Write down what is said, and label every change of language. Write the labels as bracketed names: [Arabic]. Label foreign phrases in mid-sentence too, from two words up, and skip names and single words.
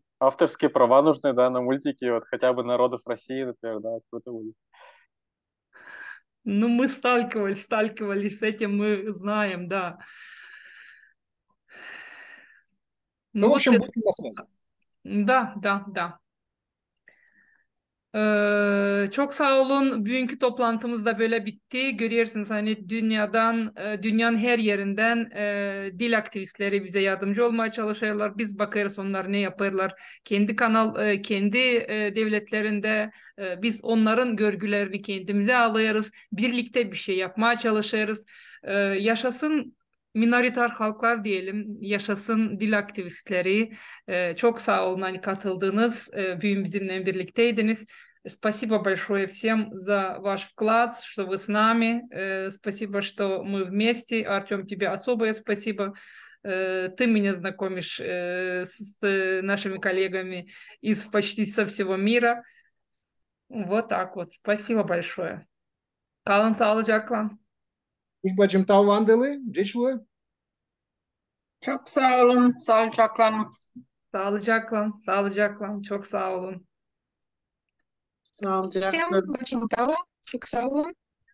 [Russian] Авторские права нужны, да, на мультики, вот хотя бы народов России, например, да, круто будет. Ну, мы сталкивались с этим, мы знаем, да. Ну, в вот общем, это... будем на связи. Да. [Turkish] Çok sağ olun. Bugünkü toplantımız da böyle bitti. Görüyorsunuz hani dünyanın her yerinden dil aktivistleri bize yardımcı olmaya çalışıyorlar. Biz bakarız onlar ne yaparlar. Kendi kendi devletlerinde biz onların görgülerini kendimize alıyoruz. Birlikte bir şey yapmaya çalışıyoruz. Yaşasın minoritar halklar diyelim. Yaşasın dil aktivistleri. Çok sağ olun hani katıldınız. Bugün bizimle birlikteydiniz. [Russian] Спасибо большое всем за ваш вклад, что вы с нами. Спасибо, что мы вместе. Артем, тебе особое спасибо. Ты меня знакомишь с нашими коллегами из почти со всего mira. Вот так вот. Спасибо большое. [Turkish] Kalın sağlıcakla. Bacım Tavvandalı, Ceçlu. Çok sağ olun. Sağlıcakla. Sağlıcakla. Çok sağ olun. Sağlıcakla. [Russian] Всем очень того, [Turkish] çok sağ olun.